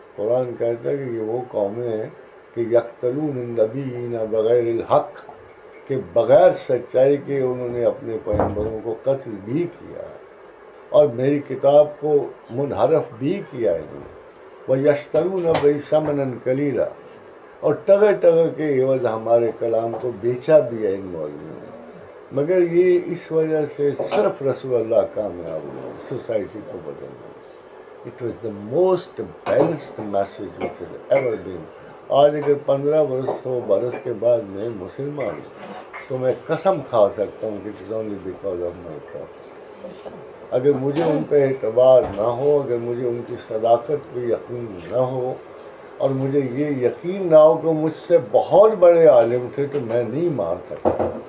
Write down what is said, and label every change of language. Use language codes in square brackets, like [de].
[ur] قرآن کہتا ہے کہ یہ وہ قومیں ہیں کہ [ar] یقتلون النبیین بغیر الحق، [ur] کہ بغیر سچائی کے انہوں نے اپنے پیغمبروں کو قتل بھی کیا ہے اور میری کتاب کو منحرف بھی کیا ہے. [ar] وَيَشْتَرُونَ بِهِ ثَمَنًا قَلِيلًا، [ur] اور ٹغر کے عوض ہمارے کلام کو بیچا بھی ہے ان مولویوں نے. مگر یہ اس وجہ سے صرف رسول اللہ کامیاب ہوئے سوسائٹی کو بدلنے. [en] It was the most balanced message which has ever been. [ur] آج اگر 15 برس کے بعد میں مسلمان ہوں تو میں قسم کھا سکتا ہوں کہ [en] it is only because of my prophet. [ur] اگر مجھے ان پہ اعتبار نہ ہو، اگر مجھے ان کی صداقت پہ یقین نہ ہو، اور مجھے یہ یقین نہ ہو کہ مجھ سے بہت بڑے عالم تھے، تو میں نہیں مان سکتا.